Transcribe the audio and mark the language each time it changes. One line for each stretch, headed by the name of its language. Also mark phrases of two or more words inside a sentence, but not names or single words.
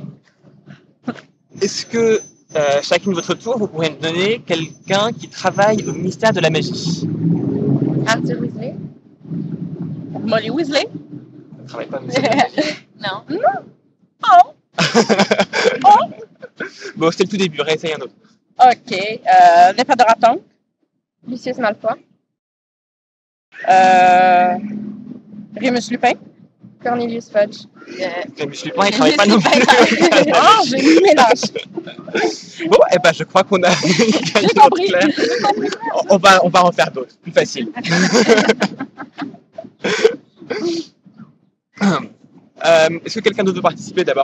French: Est-ce que chacune de votre tour, vous pourriez me donner quelqu'un qui travaille au ministère de la magie? Arthur Weasley? Molly Weasley? Elle ne travaille pas au ministère de la magie. Non. Bon, c'était le tout début, réessaye un autre. OK. L'Empérateur. Lucius Malfoy. Rémus Lupin. Cornelius Fudge. Rémus Lupin, il ne travaille pas non plus. Oh, j'ai mis mélange. Bon, eh ben, je crois qu'on a gagné notre clair. On va en faire d'autres, plus faciles. Est-ce que quelqu'un d'autre veut participer d'abord?